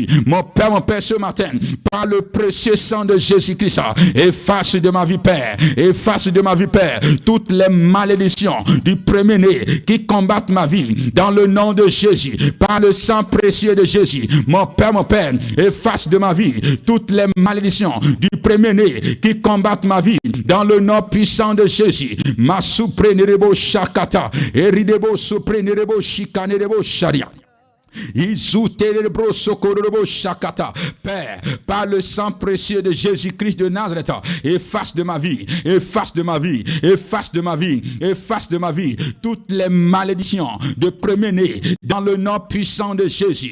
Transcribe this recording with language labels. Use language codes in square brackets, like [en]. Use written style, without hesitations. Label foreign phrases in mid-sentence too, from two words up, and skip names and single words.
[fr] Mon Père, ce matin, par le précieux sang de Jésus-Christ, efface de ma vie, Père, efface de ma vie, Père, toutes les malédictions du premier-né qui combattent ma vie, dans le nom de Jésus, par le sang précieux de Jésus. Mon Père, efface de ma vie toutes les malédictions du premier-né qui combattent ma vie, dans le nom puissant de Jésus. Ma suprénerebo shakata, eridebo suprénerebo shikanerebo sharia. Père, par le sang précieux de Jésus-Christ de Nazareth, efface de ma vie, efface de ma vie, efface de ma vie, efface de ma vie toutes les malédictions de premier-né, dans le nom puissant de Jésus.